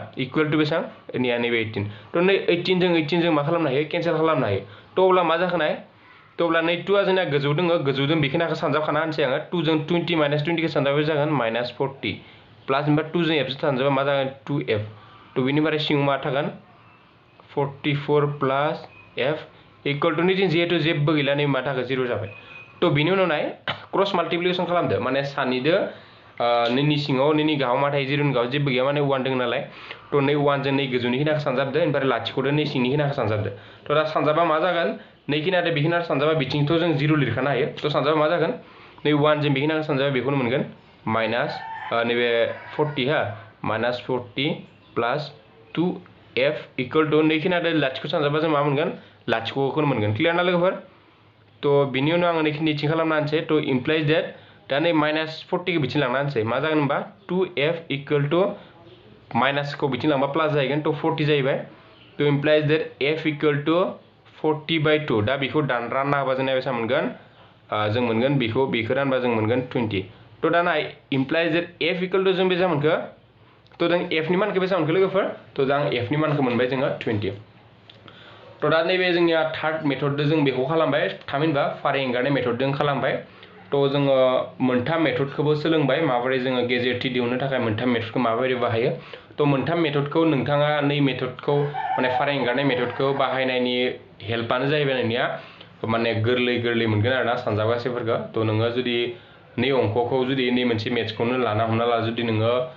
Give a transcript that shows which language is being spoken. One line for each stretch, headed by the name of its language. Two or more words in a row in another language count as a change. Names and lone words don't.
English: equal to
Bodo: बेसेबां निया नैबे 18 तो नै 18 जों मा खालामनो हायो केनसेल खालामनो हायो तो अब्ला मा जाखोनाय तो अब्ला नै 2 आ जोंना गोजौ दङ गोजौजों बेखिनाखौ सानजाबखाना होनसै आङो 2 जों 20 माइनास 20 खौ सानजाबा जागोन
English: minus 40 plus
Bodo: ओमफ्राय 2 जों f जों सानजाबा मा जागोन 2f तो बेनिफ्राय सिङाव मा थागोन 44
English: plus f equal to
Bodo: निथिं जिहेतु जेबो गैला नै मा थागोन 0 जाबाय तो बिनि उनाव नाय
English: cross multiplication
Bodo: खालामदो माने सानैदो नैनि सिङाव नैनि गाहाव मा थायो 0 नि गाहाव जेबो गैया माने 1 दङ नालाय तो नै 1 जों नै गोजौनि खिनाखौ सानजाबदो ओमफ्राय लाथिख'दो नै सिंनि खिनाखौ सानजाबदो तो दा सानजाबा मा जागोन नैखिनादो बेखिना सानजाबा बिथिंथ' जों 0 लिरखानो हायो तो सानजाबा मा जागोन नै 1 जों बेखिनाखौ सानजाबा बेखौनो मोनगोन माइनास नैबे 40 हा
English: minus 40 plus 2f equal to
Bodo: नैखिनादो लाथिख' सानजाबा जों मा मोनगोन लाथिख'खौनो मोनगोन क्लियर ना लोगोफोर तो बिनि उनाव आङो नैखिनिथिं खालामना होनसै तो
English: implies that
Bodo: दा नै माइनास 40 खौ बिथिं लांना होनसै मा जागोन होनबा
English: 2f equal to
Bodo: माइनासखौ बिथिं लांबा प्लास जाहैगोन तो 40 जाहैबाय तो
English: implies that f equal to
Bodo: 40/2 दा बेखौ रानना होबा जोंना बेसेबां मोनगोन जों मोनगोन बेखौ रानबा जों मोनगोन 20 तो दा नाय
English: implies that f equal to
Bodo: जों बेसेबां मोनखो तो जों f नि मानखौ बेसेबां मोनखो लोगोफोर तो दा f नि मानखौ मोनबाय जोङो 20 तो दा नैबे जोंनिया थार्ड मेथडजों जों बेखौ खालामबाय थामहिनबा फारि एंगारनाय मेथडजों खालामबाय तो जोङो मोनथाम मेथडखौबो सोलोंबाय माबोरै जोङो गेजेर t दिहुननो थाखाय मोनथाम मेथडखौ माबोरै बाहायो तो मोनथाम मेथडखौ नोंथाङा नै मेथडखौ माने फारि एंगारनाय मेथडखौ बाहायनायनि हेल्पआनो जाहैबाय नोंनिया माने गोरलै मोनगोन आरोना सानजाबगासैफोरखौ तो नोङो जुदि नै अंकखौ जुदि नै मोनसे मेथ्सखौनो लाना हमना ला जुदि नोङो